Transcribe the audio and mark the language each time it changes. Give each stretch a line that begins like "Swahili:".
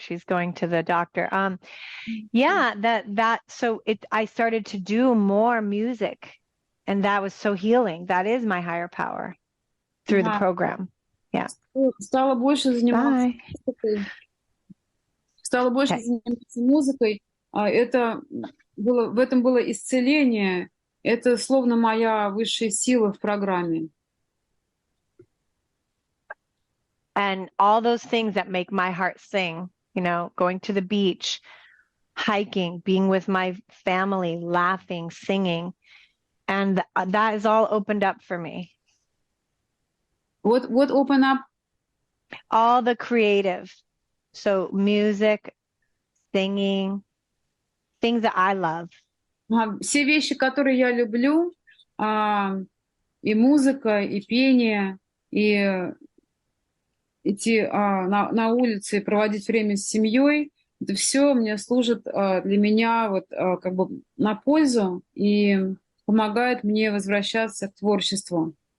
English: She's going to the doctor. Yeah, I started to do more music, and that was so healing. That is my higher power through the Ага. program. Yeah.
Russian: Стала больше заниматься
English: Bye.
Russian: музыкой. Стала больше
English: Okay.
Russian: заниматься музыкой. В этом было исцеление. Это словно моя высшая сила в программе.
English: And all those things that make my heart sing, going to the beach, hiking, being with my family, laughing, singing. And that is all opened up for me. What open up? All the creative. So music, singing, things that I love.
Russian: Все вещи, которые я люблю, и музыка, и пение, и идти на улице и проводить время с семьей, это все мне служит для меня вот как бы на пользу и помогает мне возвращаться к творчеству.